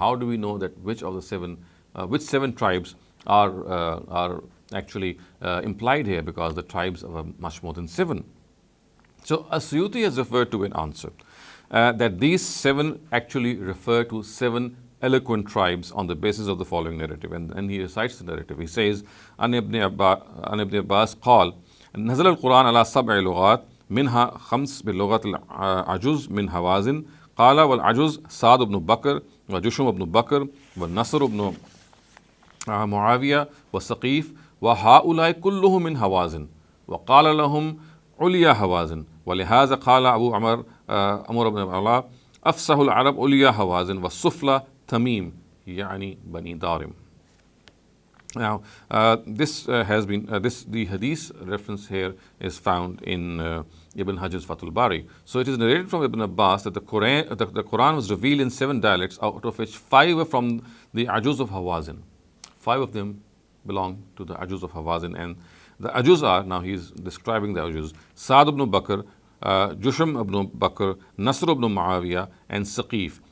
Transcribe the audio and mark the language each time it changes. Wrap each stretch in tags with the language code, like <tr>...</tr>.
<en>How do we know that which seven tribes are actually implied here, because the tribes are much more than seven. So As-Suyuti has referred to an answer that these seven actually refer to seven eloquent tribes on the basis of the following narrative, and he recites the narrative. He says,</en> <ar>An Ibn Abbas قال نزل القرآن على 7 لغات منها 5 باللغة العجوز من هوازن قال والعجوز سعد بن بكر وجشم بن بكر والنصر بن معاوية وسقيف وهؤلاء كلهم من هوازن وقال لهم عليا هوازن ولهذا قال أبو عمر بن الله أفصح العرب عليا هوازن والسفلى تميم يعني بني دارم.</ar> <en>Now the hadith reference here is found in Ibn Hajar's Fathul Bari. So it is narrated from Ibn Abbas that the Quran was revealed in 7 dialects, out of which 5 were from the Ajuz of Hawazin. 5 of them belong to the Ajuz of Hawazin, and the Ajuz are, now he is describing the Ajuz, Sa'd ibn Bakr, Jusham ibn Bakr, Nasr ibn Muawiyah, and Saqif.</en>